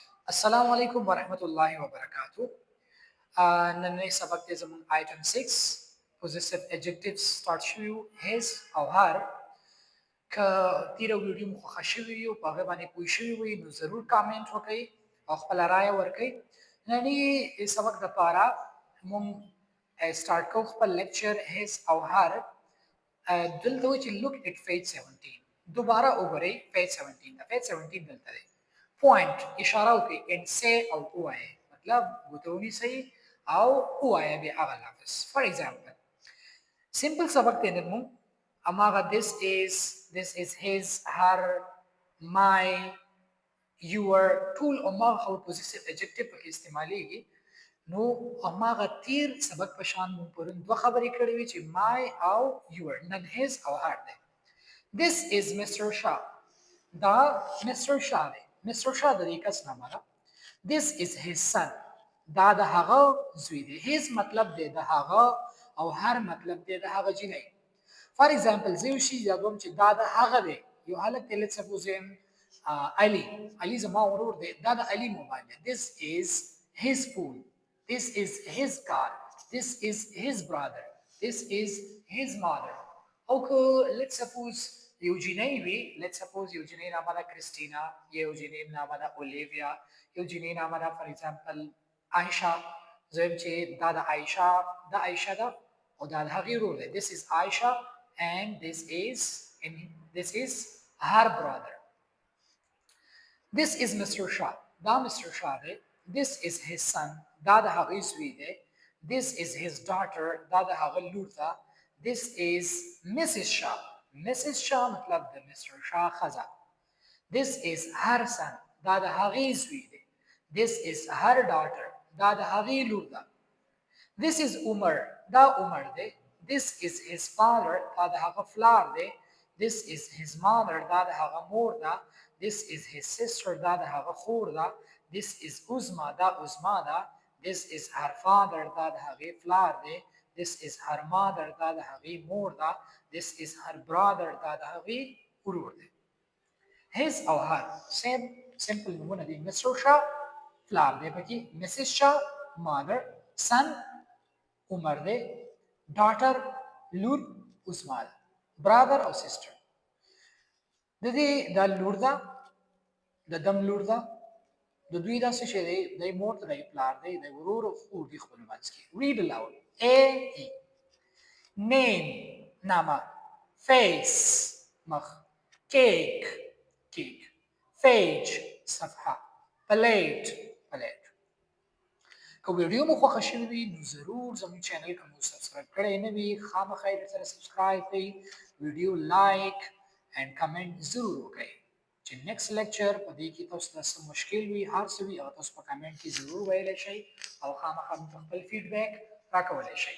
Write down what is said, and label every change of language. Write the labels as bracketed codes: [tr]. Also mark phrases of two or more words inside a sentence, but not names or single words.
[ar] السلام عليكم ورحمة الله وبركاته. [ps] ننني سبق ته زمون [en] item 6 possessive adjectives start [ps] شویو his او هر که تیره ویډیو مو خوښه شوې وي او په هغه باندې پوه شوي وي نو ضرور کامنټ وکړئ او خپله رایه ورکړئ. ننني سبق دپاره مونږ سټارټ کوو خپل لیکچر his او هر. دلته و چې [en] look at page 17 [ps] دوباره وګورئ page 17 دا page 17 دلته دی. point اشاره وکړئ [en] and say [ps] او ووایئ مطلب ګوته ونیسئ او ووایئ بیا هغه لفظ. [en] for example [ps] simple سبق دی نن مونږ هماغه [en] this is his her my your [ps] ټول هماغه [en] possessive adjective [ps] پکې استعمالیږي. نو هماغه تیر سبق په شان مونږ پرون دوه خبرې کړې وي چې my او your نن his او her دی. [en] This is Mr. Shah. [ps] دا Mr. Shah دی. [en] Mr. [ps] Shah د دې کس نامه ده. [en] This is his son. [ps] دا د هغه زوی دی. his مطلب دی د هغه او her مطلب دی د هغه جینۍ. [en] For example [ps] زه یو شي یادوم چې دا د هغه دی. یو هلک دی [en] let's suppose [ps] علي زما ورور دی. دا د علي موبایل دی. [en] This is his phone. This is his car. This is his brother. This is his mother. [ps] او که [en] let's suppose [ps] یو جینۍ وي [en] let's suppose [ps] یو جینۍ نامه ده کریسټینا، یو جینۍ نامه ده اولیویا، یو جینۍ نامه ده [en] for example [ps] عایشه. زه وایم چې دا د عایشه ده او دا د هغې ورور دی. [en] This is Aisha and this is her brother. This is Mr. Shah. [ps] دا Mr. Shah دی. [en] This is his son. [ps] دا د هغې زوی دی. [en] This is his daughter. [ps] دا د هغه لور ده. [en] This is Mrs. Shah. Mrs. Shah [ps] مطلب د Mr. Shah ښځه. [en] This is her son. [ps] دا د هغې زوی دی. [en] This is her daughter. [ps] دا د هغې لور ده. [en] This is Umar. [ps] دا عمر دی. [en] This is his father. [ps] دا د هغه پلار دی. [en] This is his mother. [ps] دا د هغه مور ده. [en] This is his sister. [ps] دا د هغه خور ده. [en] This is Uzma. [ps] دا عظما ده. [en] This is her father. [ps] دا د هغې پلار دی. [en] This is her mother. [ps] دا د هغې مور ده. [en] This is her brother. [ps] دا د هغې ورور دی. his او her [en] same simple [ps] نمونه دي. Mr. Shah پلار دی پکې. [en] Mrs. Shah mother. [ps] son عمر دی. daughter لور عظما ده. brother او sister د دې دا لور ده د دم لور ده د دوی دا څه شی دی دی مور ته دی پلار دی دی ورور او خور دي خپل منځ کې. [en] read aloud a e name نامه face مخ cake page صفحه plate [ps] که ویډیو مو خوښه شوې وي نو ضرور زموږ چینل که مو سبسکرایب کړی نه وي خامخا یې درسره سبسکرایب کړئ، ویډیو لایک اینډ کمنټ ضرور وکړئ چې نیکسټ لیکچر په دې کې تاسو ته څه مشکل وي هر څه وي هغه تاسو په کمنټ کې ضرور ویلی شئ او خامخا موږ ته خپل فیډبیک راکولی شئ.